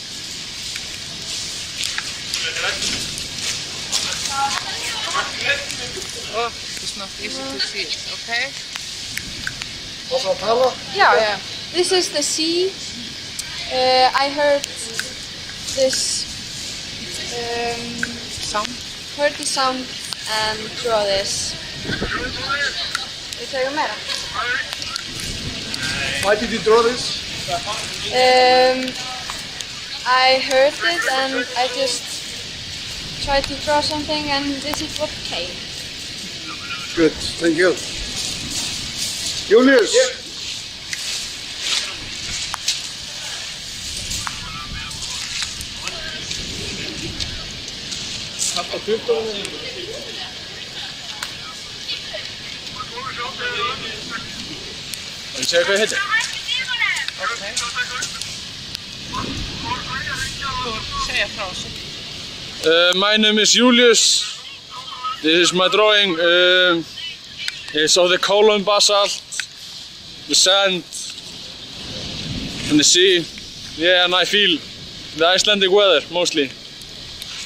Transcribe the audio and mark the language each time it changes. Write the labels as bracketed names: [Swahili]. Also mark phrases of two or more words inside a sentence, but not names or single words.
[English] Oh, it's not easy to see it, okay? Yeah. This is the sea. I heard this Sound? heard the sound and draw this. [Icelandic] Vil þú meira? [English] Why did you draw this? I heard it and I just tried to draw something and this is what came. Good, thank you. Julius? Yeah. [Icelandic] Vil segja hvað heitir? Okay. Segja frá þessu. [English] My name is Julius. This is my drawing. It's of the column basalt, the sand, and the sea. Yeah, and I feel the Icelandic weather mostly.